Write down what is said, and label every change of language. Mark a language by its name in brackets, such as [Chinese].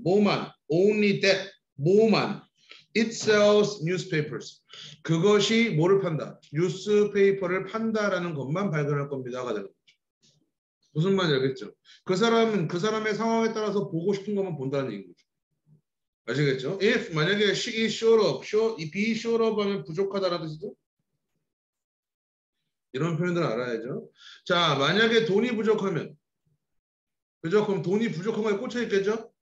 [Korean] 뭐만, [English] only that, [Korean] 뭐만. [English] It sells newspapers. [Korean] 그것이 뭐를 판다? 뉴스페이퍼를 판다라는 것만 발견할 겁니다가 되는 거죠. 무슨 말인지 알겠죠? 그 사람은 그 사람의 상황에 따라서 보고 싶은 것만 본다는 얘기인 거죠. 아시겠죠? [English] If [Korean] 만약에 [English] she is short of, be short of [Korean] 하면 부족하다라는 뜻이죠. 이런 표현들 알아야죠. 자, 만약에 돈이 부족하면, 그죠? 그럼 돈이 부족한 거에 꽂혀 있겠죠?